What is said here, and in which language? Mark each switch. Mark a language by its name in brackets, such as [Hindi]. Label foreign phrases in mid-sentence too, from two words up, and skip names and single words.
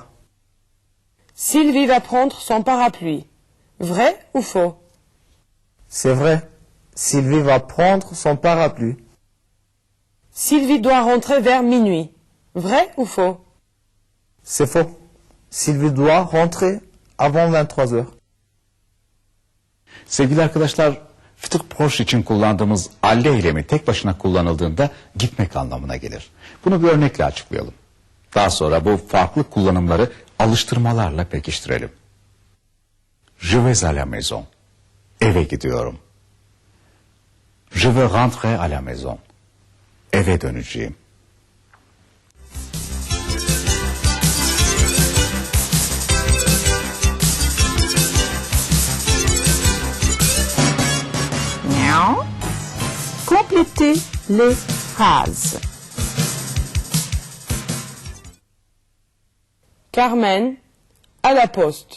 [French] Sylvie va prendre son parapluie. Vrai ou faux? C'est vrai. Sylvie va prendre son parapluie. Sylvie doit rentrer vers minuit. Vrai ou faux? C'est faux. Sylvie doit rentrer avant 23 heures. [Turkish] Sevgili arkadaşlar, [French] Fütürk Proş [Turkish] için kullandığımız alle eylemi tek başına kullanıldığında gitmek anlamına gelir. Bunu bir örnekle açıklayalım. Daha sonra bu farklı kullanımları alıştırmalarla pekiştirelim. [French] Je vais à la maison. [Turkish] Eve gidiyorum. [French] Je veux rentrer à la maison. [Turkish] Eve döneceğim. [French] Complétez les phrases. Carmen, à la poste.